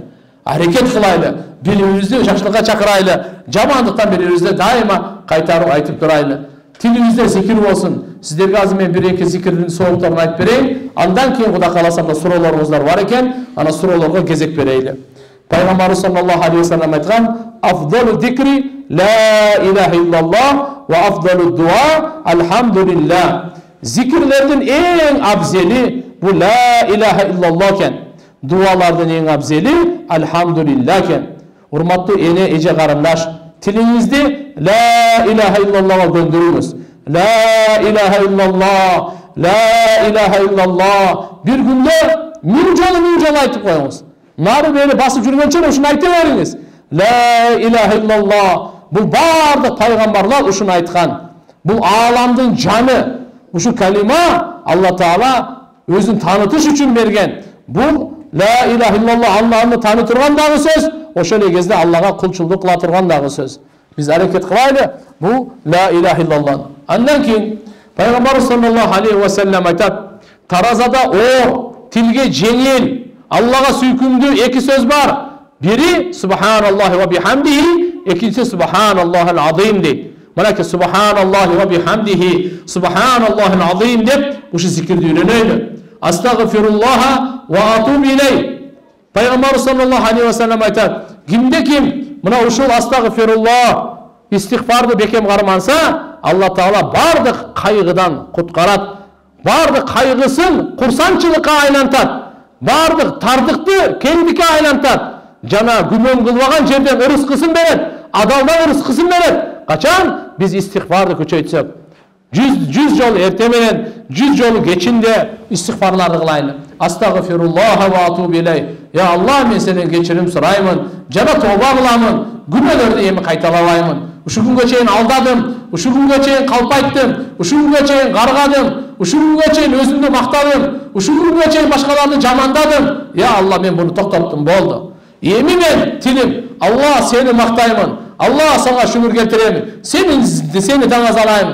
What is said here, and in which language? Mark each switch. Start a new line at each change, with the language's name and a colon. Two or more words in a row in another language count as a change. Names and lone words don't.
Kyrgyz: Аракет кылайлы, билимибизди жакшылыкка чакырайлы, жамандыктан бирибизди дайыма кайтарып айтып турайлы. Тилибизде зикир болсун. Сиздерге азыр мен 1-2 зикирдин соолуктарын айтып берейин. Андан кийин Кудай кааласа суроолоруңуздар бар экен, ана суроолорго кезек берейли.
Arabic: Пайгамбар صلى الله عليه وسلم айткан: "أفضل الذكر لا إله إلا الله وأفضل الدعاء الحمد لله."
Kyrgyz: Зикирлердин эң абзели бу
Arabic: لا إله إلا الله
Kyrgyz: экен. Дуалардын эң абзели алхамдулилlah экен. Урматтуу эне эже карындаш, тилиңизди
Arabic: لا إله إلا الله
Kyrgyz: көндүрүңүз.
Arabic: لا إله إلا الله لا إله إلا الله.
Kyrgyz: Бир күндө 1000 жолу айтып коюңуз. Нары бери басып жүргөнчө ушуну айта бериңиз.
Arabic: لا إله إلا الله.
Kyrgyz: Бул бардык пайгамбарлар ушуну айткан. Бул ааламдын жаны. Ушу калима Алла Таала өзүн таанытыш үчүн берген. Бул
Arabic: لا إله إلا الله
Kyrgyz: Аллахны тааны турган дагы сөз, ошол эле кезде Аллага кулчулук кыла турган дагы сөз. Биз аракет кылайлы бул
Arabic: لا إله إلا الله.
Kyrgyz: Андан кийин пайгамбар
Arabic: صلى الله عليه وسلم
Kyrgyz: айтат: таразада оор, тилге жеңил, Аллага сүйкүмдүү эки сөз бар. Бири
Arabic: سبحان الله وبحمده,
Kyrgyz: экинчиси
Arabic: سبحان الله العظيم
Kyrgyz: дейт. Мынакей
Arabic: سبحان الله وبحمده سبحان الله العظيم
Kyrgyz: деп ушу зикирди үйрөнөйлү.
Arabic: أستغفر الله وأتوب إليه.
Kyrgyz: Пайгамбар
Arabic: صلى الله عليه وسلم
Kyrgyz: айтат: Кимде ким мына ушул астагфируллах истигфарды бекем карманса, Алла Таала бардык кайгыдан куткарат. Бардык кайгысын курсанчылыкка айлантат. Бардык тардыкты кеңдикке айлантат. Жана күмөн кылбаган жерден ырыскысын берет, адалдан ырыскысын берет. Качан биз истигфарды көчөйтсөк, 100 жол эрте менен 100 жолу кечинде истигфарларды кылайлы.
Arabic: أستغفر الله وأتوب إليه.
Kyrgyz: Я Аллах, мен сенен кечирим сураймын, жана тооба кыламын, күнөөлөрдү эми кайталабаймын. Ушул күнгө чейин алдадым, ушул күнгө чейин калпайттым, ушул күнгө чейин каргадым, ушул күнгө чейин өзүмдү мактадым, ушул күнгө чейин башкаларды жамандадым. Я Аллах, мен буну токтоттум, болду. Эми мен тилим, Аллах, сени мактаймын, Аллах, сага шүгүр келтирем, сени таңазалайм.